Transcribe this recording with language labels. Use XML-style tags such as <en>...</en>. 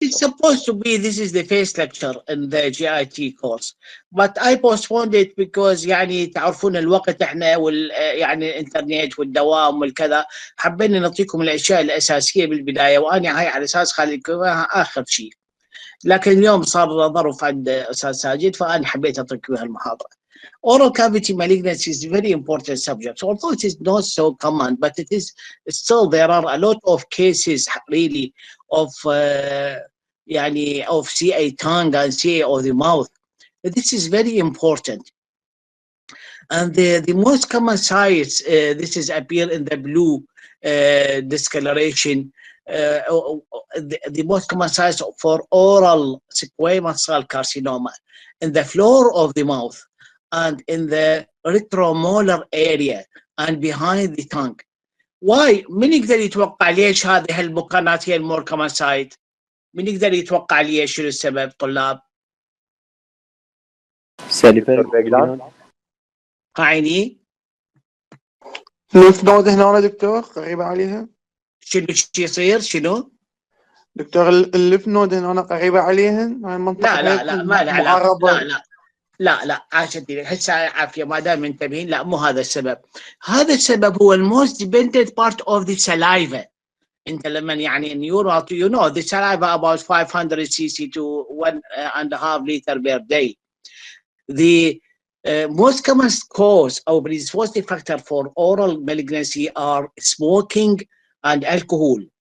<ar>It's supposed to be, this is the first lecture in the GIT course, but I postponed it because يعني تعرفون الوقت احنا يعني الانترنت والدوام والكذا، حبينا نعطيكم الاشياء الاساسيه بالبدايه، وانا هاي على اساس خليكم اخر شيء. لكن اليوم صار ظرف عند استاذ ساجد فانا حبيت اعطيكم هالمحاضره.</ar> <en>Oral cavity malignancy is a very important subject, although it is not so common, but it is still, there are a lot of cases really of يعني of CA tongue and CA of the mouth. This is very important. And the most common sites, this is appear in the blue discoloration. The most common sites for oral squamous cell carcinoma in the floor of the mouth and in the retromolar area and behind the tongue.</en> <ar>Why؟ من يقدر يتوقع ليش هذه المكانات هي المور كمان سايت؟ من يقدر يتوقع ليش شنو السبب طلاب؟ عيني الليف نود هنا دكتور قريبة عليها. شنو يصير؟ شنو؟ دكتور الليف نود هنا قريبة عليها لا لا لا ما له علاقة. لا عاشتي هسه عافية ما دام منتبهين. لا مو هذا السبب.</ar> <en>هذا السبب هو most dependent part of the saliva. انت لما يعني you know the saliva about 500 cc to 1.5 liter per day. The most common cause or predisposing factor for oral malignancy are smoking and alcohol.</en>